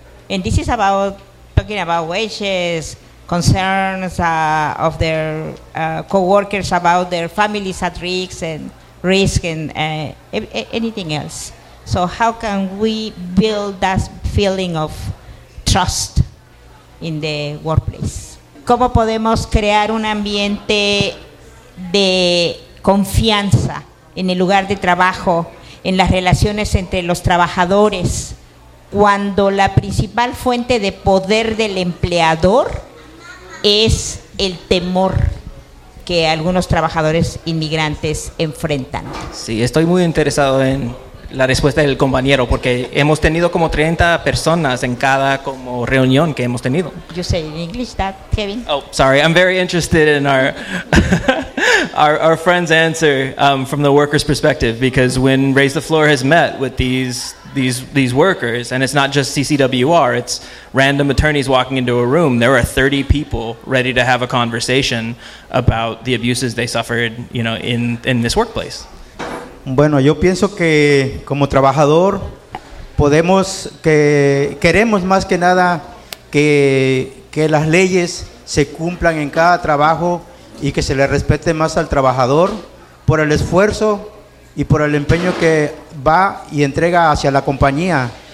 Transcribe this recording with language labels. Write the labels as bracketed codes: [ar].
[en] And this is about talking about wages, concerns of their co-workers about their families at risk and risk and anything else. So how can we build that feeling of trust in the workplace? [es] ¿Cómo podemos crear un ambiente de confianza en el lugar de trabajo, en las relaciones entre los trabajadores, cuando la principal fuente de poder del empleador es el temor que algunos trabajadores inmigrantes enfrentan? Sí, estoy muy interesado en la respuesta del compañero, porque hemos tenido como 30 personas en cada como reunión que hemos tenido. [en] You say in English that, Kevin. Oh, sorry, I'm very interested in our our friend's answer from the worker's perspective, because when Raise the Floor has met with these workers, and it's not just CCWR, it's random attorneys walking into a room, there are 30 people ready to have a conversation about the abuses they suffered, you know, in this workplace. [es] Bueno, yo pienso que como trabajador podemos, que queremos más que nada que las leyes se cumplan en cada trabajo y que se le respete más al trabajador por el esfuerzo y por el empeño que va y entrega hacia la compañía,